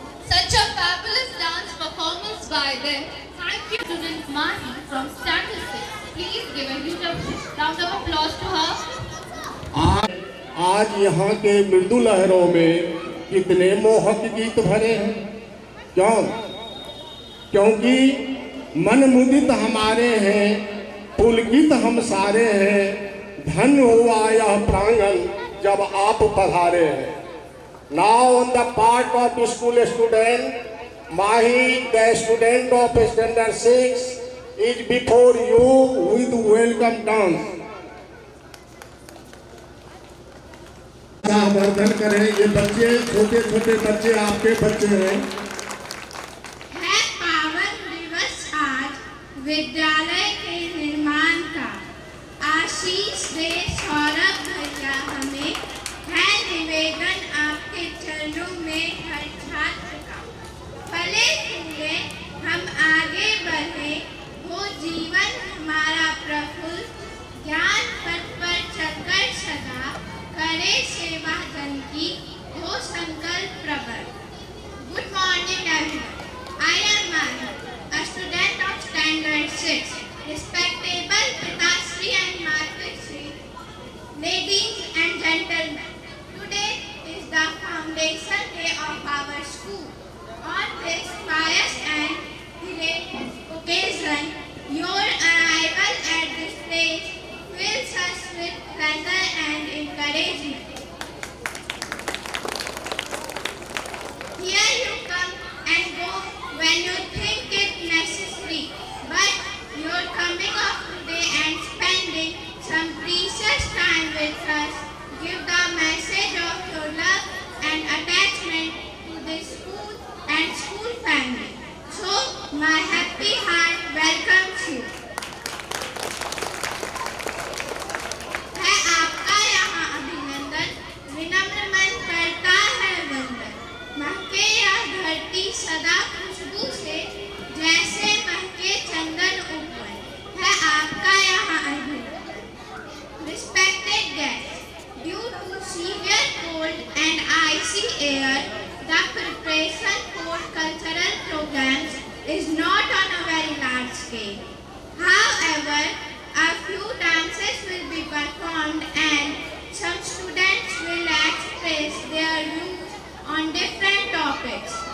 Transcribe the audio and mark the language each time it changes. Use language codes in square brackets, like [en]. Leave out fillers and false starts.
[en] Such a fabulous dance performance by them. Thank you, student Mahi from Standard 6. Please give a huge round of applause to her. [hi] आज यहाँ के मृदु लहरों में कितने मोहक गीत भरे हैं। क्यों? क्योंकि मन मुदित हमारे हैं, पुलकित हम सारे हैं, धन हुआ यह प्रांगण जब आप पधारे हैं। [en] Now on the part of the school student, Mahi, the student of standard 6, is before you with welcome dance. [hi] Vardhan करें। ये बच्चे छोटे छोटे बच्चे आपके बच्चे हैं। है पावन दिवस आज विद्यालय के निर्माण का, आशीष दे सौरभ भैया हमें, है निवेदन आपके चरणों में हर छात्र का। फले फूले हम आगे बढ़े, हो जीवन हमारा प्रफुल्ल, ज्ञान पथ पर चलकर सदा, करे सेवा जन की, हो संकल्प प्रबल। [en] Good morning everyone. I am Mani, a student of standard 6. Respectable Pitasri and Matrisri, ladies and gentlemen, today is the foundation day of our school. On this pious and hallowed occasion, your arrival at this place fills us with pleasure and encouragement. Here you come and go when you think it necessary, but your coming of today and spending some precious time with us give the message of your love and attachment to this school and school family. So my happy heart welcomes you. [hi] है आपका यहाँ अभिनंदन, विनम्र मन करता है वंदन। महके यह धरती सदा खुशबू से, जैसे महके चंदन ऊपर, है आपका यहाँ अभिनंदन। [en] Respected guests, due to severe cold and icy air, the preparation for cultural programs is not on a very large scale. However, a few dances will be performed and some students will express their views on different topics.